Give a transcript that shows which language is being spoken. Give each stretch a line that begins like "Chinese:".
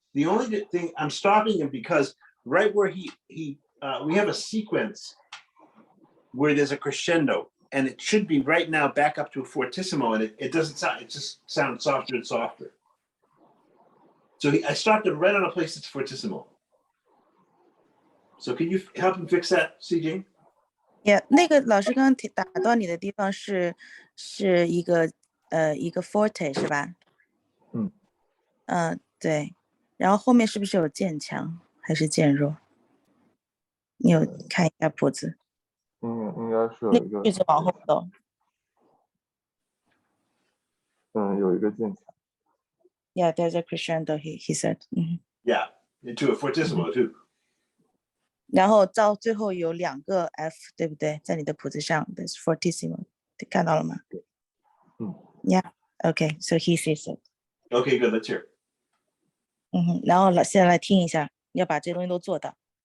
English: The only thing I'm stopping him because right where we have a sequence where there's a crescendo, and it should be right now back up to a fortissimo, and it doesn't sound. It just sounds softer and softer. So I stopped him right on a place that's fortissimo. So can you help him fix that, CJ? Yeah,
Chinese: 那个老师刚刚打断你的地方是一个forte 是吧？对。然后后面是不是有渐强还是渐弱？你有看一下谱子？应该是有一个。句子往后走。有一个渐强。
English: Yeah, there's a crescendo. He said. Yeah, into a fortissimo too.
Chinese: 然后到最后有2个 F， 对不对？在你的谱子上 ，
English: There's fortissimo，
Chinese: 看到了吗？
English: Yeah. Okay, so he sees it. Okay, good. Let's hear.
Chinese: 然后现在来听一下，要把这些东西都做到。